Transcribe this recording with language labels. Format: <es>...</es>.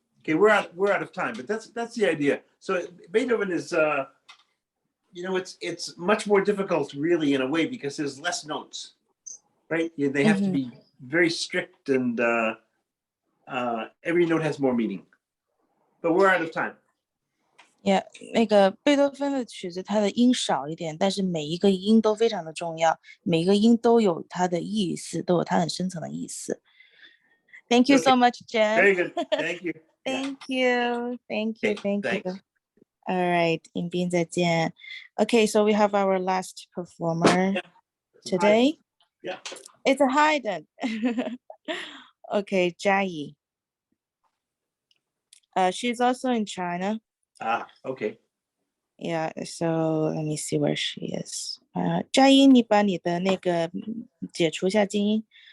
<en>Okay, we're out of time, but that's the idea. So Beethoven is it's much more difficult really in a way because there's less notes, right? They have to be very strict and every note has more meaning. But we're out of time.</en> <zh>Yeah, 那个贝多芬的曲子，它的音少一点，但是每一个音都非常的重要，每一个音都有它的意思，都有它很深层的意思。</zh> <en>Thank you so much, Jen. Very good. Thank you. Thank you. Okay, Thank you. thanks. All right,</en> <zh>迎宾再见。</zh> <en>Okay, so we have our last performer today. Yeah. It's a Haydn. Okay, Jai. She's also in China. Okay. Yeah, so let me see where she is.</en> <zh>佳音，你把你的那个解除一下静音。</zh>